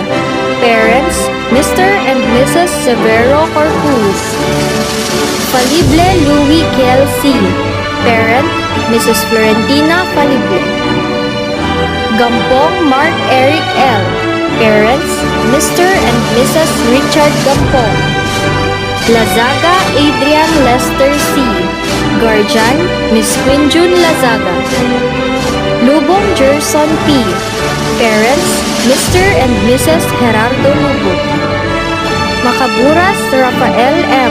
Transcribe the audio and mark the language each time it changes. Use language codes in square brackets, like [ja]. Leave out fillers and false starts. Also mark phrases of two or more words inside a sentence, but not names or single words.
[en] Parents, Mr. and Mrs. Severo Corpus. Falible Louis Kel C. Parent, Mrs. Florentina Falible. Gampong Mark Eric L. Parents, Mr. and Mrs. Richard Gampong. Lazaga Adrian Lester C. Guardian, Miss Quinjun Lazaga. Lubong Gerson P. Parents, Mr. and Mrs. Gerardo Lubong. Macaburas Rafael M.